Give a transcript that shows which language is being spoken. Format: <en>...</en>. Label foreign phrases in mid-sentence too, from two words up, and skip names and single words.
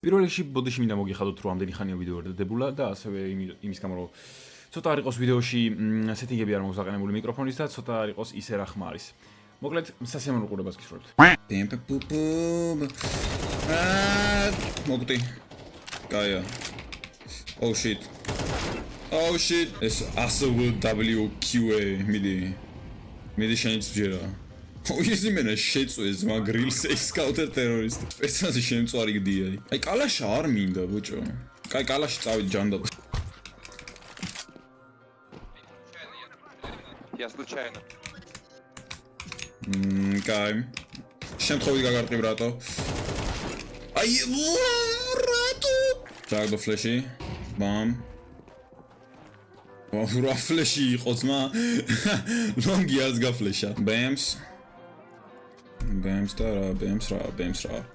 <ka>პირველ რიგში ბოდიში მინდა მოგიხადოთ რომ ამდენი ხანია ვიდეო არ დადებულა და ასევე იმის გამო რომ ცოტა არ იყოს ვიდეოში სეტინგები არ მაქვს აყენებული მიკროფონის და ცოტა არ იყოს ისე რა ხმა არის. მოკლედ სასიამოვნო ყურებას გისურვებთ. მოგდი. გაია.</ka> <en>Oh shit. Oh shit.</en> <ka>ეს ASWQA მიდი შეიძლება ის იმენა შეწვეს მაგრილს ეს</ka> <en>counter terrorist.</en> <ka>პერსონაჟი შემწვარი გდია. აი კალაშა არ მინდა ბოჭო. კაი კალაში წავიდ ჯანდაბ.</ka> <ru>Я случайно.</ru> <ka>კაი. შემთხვევით გაგარტყი ბრატო. აი ბრატო. ჩაგდო ფლეში. ბამ. რა ფლეში იყო ძმა? ლონგი არც გაფლეშა. ბემს. ბემს რა.</ka>